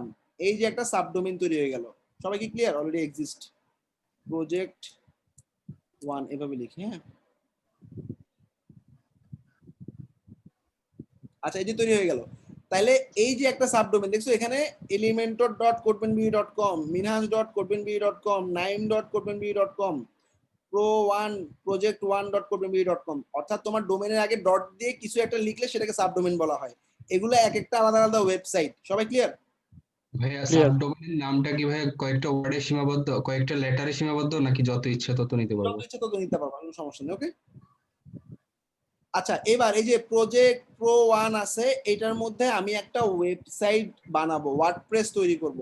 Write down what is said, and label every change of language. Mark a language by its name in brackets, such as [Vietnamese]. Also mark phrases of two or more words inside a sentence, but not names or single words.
[Bangla] এই যে একটা সাবডোমেইন তৈরি হয়ে গেল। সবাই কি ক্লিয়ার? [English] already exist project 1 [Bangla] এভাবে লিখি। হ্যাঁ, আচ্ছা, এই যে তৈরি হয়ে গেল। তাহলে এই যে একটা সাবডোমেইন দেখছো এখানে, elementor.codebenbee.com, minhas.codebenbee.com, naim.codebenbee.com, project1.codebenbee.com, অর্থাৎ তোমার ডোমেইনের আগে ডট দিয়ে কিছু একটা লিখলে সেটাকে সাবডোমেইন বলা হয়। এগুলো এক একটা আলাদা আলাদা ওয়েবসাইট। সবাই ক্লিয়ার? ভাইয়া সাবডোমেইনের নামটা কি ভাইয়া কয়েকটা ওয়ার্ডে সীমাবদ্ধ, কয়েকটা লেটারে সীমাবদ্ধ, নাকি যত ইচ্ছা তত নিতে পারবো? যত ইচ্ছা তত নিতে পারবো, কোনো সমস্যা নেই। ওকে, আচ্ছা, এবার এই যে [English] project pro 1 [Bangla] আছে, এটার মধ্যে আমি একটা ওয়েবসাইট বানাবো, ওয়ার্ডপ্রেস তৈরি করব।